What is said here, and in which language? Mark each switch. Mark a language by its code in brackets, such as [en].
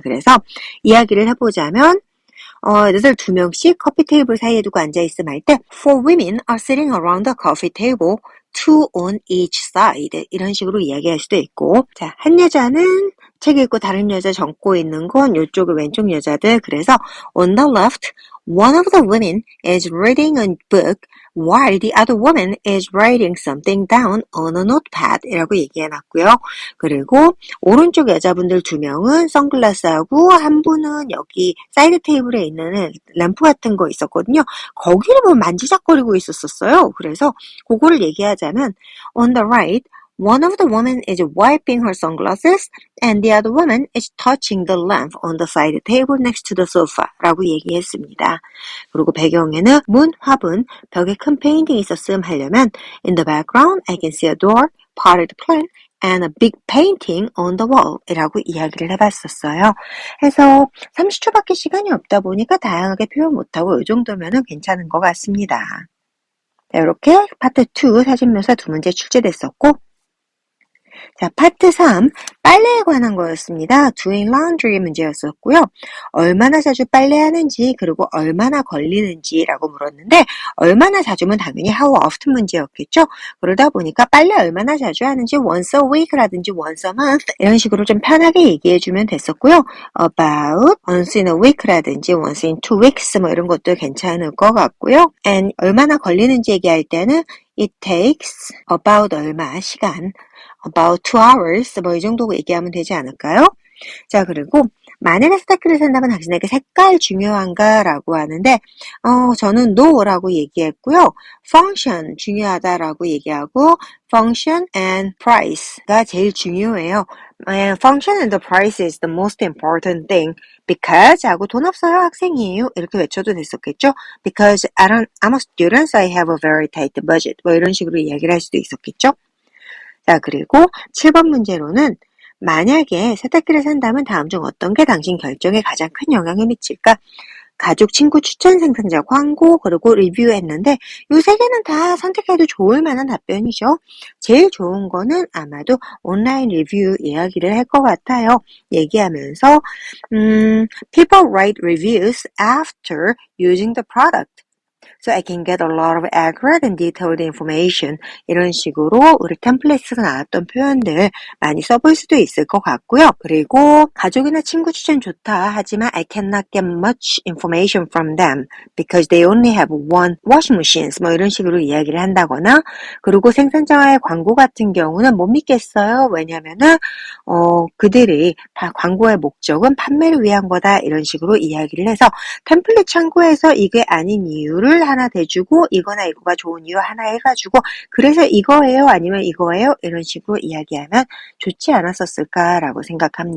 [ko] 그래서 이야기를 해보자면, 애들 두 명씩 커피 테이블 사이에 두고 앉아있음 할 때, [en] Four women are sitting around the coffee table, two on each side. [ko] 이런 식으로 이야기할 수도 있고, 자, 한 여자는 책 읽고 다른 여자 적고 있는 건 이쪽의 왼쪽 여자들. [en] 그래서 on the left, one of the women is reading a book while the other woman is writing something down on a notepad [ko] 이라고 얘기해놨고요. 그리고 오른쪽 여자분들 두 명은 선글라스하고 한 분은 여기 사이드 테이블에 있는 램프 같은 거 있었거든요. 거기를 보면 만지작거리고 있었어요. 그래서 그거를 얘기하자면 [en] on the right, one of the women is wiping her sunglasses and the other woman is touching the lamp on the side table next to the sofa [ko] 라고 얘기했습니다. 그리고 배경에는 문, 화분, 벽에 큰 페인팅이 있었음 하려면 [en] in the background I can see a door, potted plant and a big painting on the wall [ko] 이라고 이야기를 해봤었어요. 해서 30초밖에 시간이 없다 보니까 다양하게 표현 못하고 이 정도면 괜찮은 것 같습니다. 자, 이렇게 파트 2 사진 묘사 두 문제 출제됐었고, 자, 파트 3, 빨래에 관한 거였습니다. [en] doing laundry [ko] 문제였었고요. 얼마나 자주 빨래하는지 그리고 얼마나 걸리는지라고 물었는데 얼마나 자주면 당연히 [en] how often [ko] 문제였겠죠. 그러다 보니까 빨래 얼마나 자주 하는지 [en] once a week [ko] 라든지 [en] once a month [ko] 이런 식으로 좀 편하게 얘기해주면 됐었고요. [en] about once in a week [ko] 라든지 [en] once in 2 weeks [ko] 뭐 이런 것도 괜찮을 것 같고요. and 얼마나 걸리는지 얘기할 때는 [en] it takes about [ko] 얼마 시간 [en] about 2 hours [ko] 뭐 이 정도 얘기하면 되지 않을까요? 자, 그리고 만약에 스타키를 산다면 당신에게 색깔 중요한가? 라고 하는데 저는 no라고 얘기했고요. function 중요하다라고 얘기하고 [en] function and price [ko] 가 제일 중요해요. [en] function and the price is the most important thing because [ko] 하고 돈 없어요 학생이에요 이렇게 외쳐도 됐었겠죠. [en] because I'm a student so I have a very tight budget [ko] 뭐 이런 식으로 이야기를 할 수도 있었겠죠. 자, 그리고 7번 문제로는 만약에 세탁기를 산다면 다음 중 어떤 게 당신 결정에 가장 큰 영향을 미칠까? 가족, 친구, 추천, 생산자, 광고, 그리고 리뷰했는데 이 세 개는 다 선택해도 좋을 만한 답변이죠. 제일 좋은 거는 아마도 온라인 리뷰 이야기를 할 것 같아요. [en] 얘기하면서 people write reviews after using the product. So I can get a lot of accurate and detailed information. [ko] 이런 식으로 우리 템플릿에서 나왔던 표현들 많이 써볼 수도 있을 것 같고요. 그리고 가족이나 친구 추천 좋다 하지만 [en] I cannot get much information from them because they only have one washing machines. [ko] 뭐 이런 식으로 이야기를 한다거나 그리고 생산자와의 광고 같은 경우는 못 믿겠어요. 왜냐면은 그들이 광고의 목적은 판매를 위한 거다. 이런 식으로 이야기를 해서 템플릿 참고해서 이게 아닌 이유를 하나 대주고 이거나 이거가 좋은 이유 하나 해가지고 그래서 이거예요 아니면 이거예요 이런 식으로 이야기하면 좋지 않았었을까라고 생각합니다.